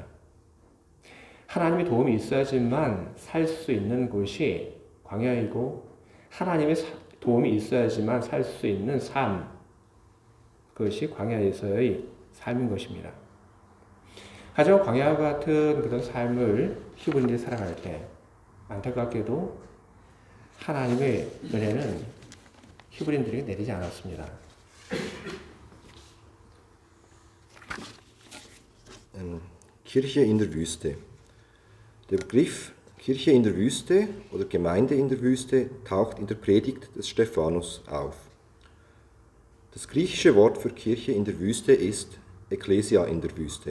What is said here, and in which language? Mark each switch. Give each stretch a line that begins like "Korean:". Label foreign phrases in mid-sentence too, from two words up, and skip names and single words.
Korean: 하나님의 도움이 있어야지만 살 수 있는 곳이 광야이고, 하나님의 도움이 있어야지만 살 수 있는 삶, 그것이 광야에서의 삶인 것입니다. 하지만 광야와 같은 그런 삶을 히브리인들이 살아갈 때 안타깝게도 하나님의 은혜는 히브리인들에게 내리지 않았습니다.
German: Kirche in der Wüste. Der Begriff Kirche in der Wüste oder Gemeinde in der Wüste taucht in der Predigt des Stephanus auf. Das griechische Wort für Kirche in der Wüste ist Ekklesia in der Wüste.